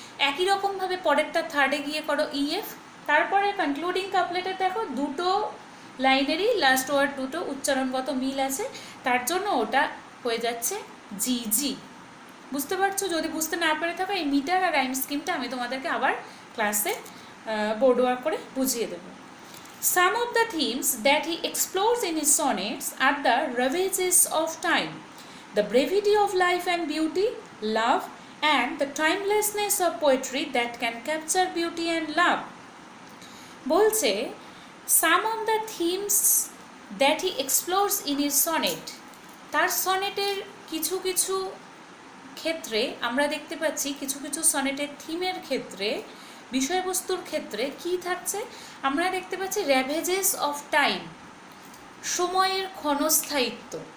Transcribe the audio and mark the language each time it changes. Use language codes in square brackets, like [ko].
[bn] একই রকমভাবে পরেরটা থার্ডে গিয়ে করো EF। তারপরে কনক্লুডিং কাপলেটে দেখো দুটো লাইনেরই লাস্ট ওয়ার্ড দুটো উচ্চারণগত মিল আছে, তার জন্য ওটা হয়ে যাচ্ছে GG। বুঝতে পারছো? যদি বুঝতে না পেরে থাকো, এই মিটার আর রাইম স্কিমটা আমি তোমাদেরকে আবার ক্লাসে বোর্ড ওয়ার্ক করে বুঝিয়ে দেবো। [en] Some of the themes that he explores in his sonnets are the ravages of time, the brevity of life and beauty, love, and the timelessness of poetry that can capture beauty and love. [bn] বলছে [en] some of the themes that he explores in his sonnet, [bn] তার সনেটের কিছু কিছু ক্ষেত্রে আমরা দেখতে পাচ্ছি, কিছু কিছু সনেটের থিমের ক্ষেত্রে, বিষয়বস্তুর ক্ষেত্রে কি থাকছে, আমরা দেখতে পাচ্ছি [en] ravages of time, [bn] সময়ের ক্ষণস্থায়িত্ব।